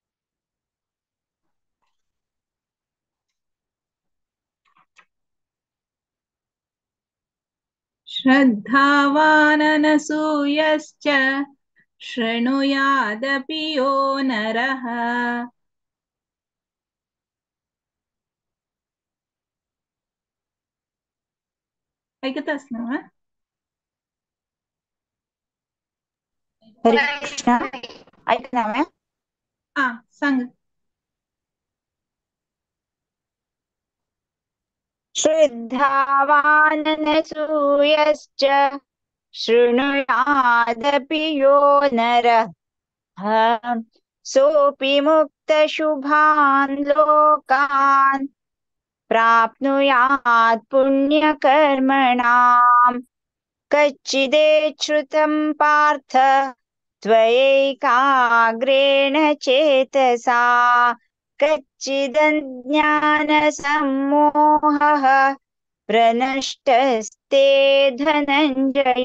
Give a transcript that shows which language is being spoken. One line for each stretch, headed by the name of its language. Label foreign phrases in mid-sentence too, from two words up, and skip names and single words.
Sanskrit: श्रद्धावाननसूयश्च शृणुयादपि यो नरः
Marathi: ऐकत असणार हरे कृष्ण ऐकना मॅम सांग
Sanskrit: श्रद्धावाननसूयश्च शृणुयादपि यो नरः सोऽपि मुक्तशुभान् लोकान् प्राप्नुयात् पुण्यकर्मणाम् कच्चिदेच्छ्रुतं पार्थ त्वयैकाग्रेण चेतसा कच्चिदज्ञानसम्मोहः प्रनष्टस्ते धनञ्जय।